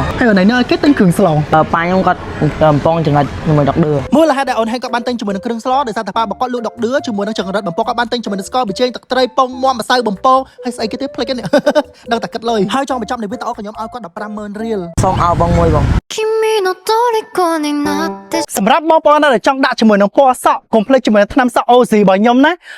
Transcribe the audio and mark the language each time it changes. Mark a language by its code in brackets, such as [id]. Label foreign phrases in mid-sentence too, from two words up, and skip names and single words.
[km] ហើយអូនឯងនៅឲ្យគេទិញគ្រឿងស្ល ប៉ាខ្ញុំគាត់កំប៉ុងចង្រិតជាមួយដុកឌឺ មូលហេតុដែលអូនឯងគាត់បានទិញជាមួយនឹងគ្រឿងស្លដោយសារតែប៉ារបស់គាត់លក់ដុកឌឺជាមួយនឹងចង្រិតបំពងគាត់បានទិញជាមួយនឹងស្ករប៊ីចេងទឹកត្រីពងមាន់ម្សៅបំពងហើយស្អីគេទៀតភ្លេចនេះ ដឹងតែគិតលុយហើយចង់បញ្ចប់នៃវីដេអូខ្ញុំឲ្យគាត់ 150,000 រៀល សូមឲ្យបងមួយបង [ja] 君の虜になって [km] សម្រាប់បងប្អូនដែលចង់ដាក់ជាមួយនឹងពណ៌សក់កុំភ្លេចជាមួយនឹងថ្នាំសក់ OZ របស់ខ្ញុំណា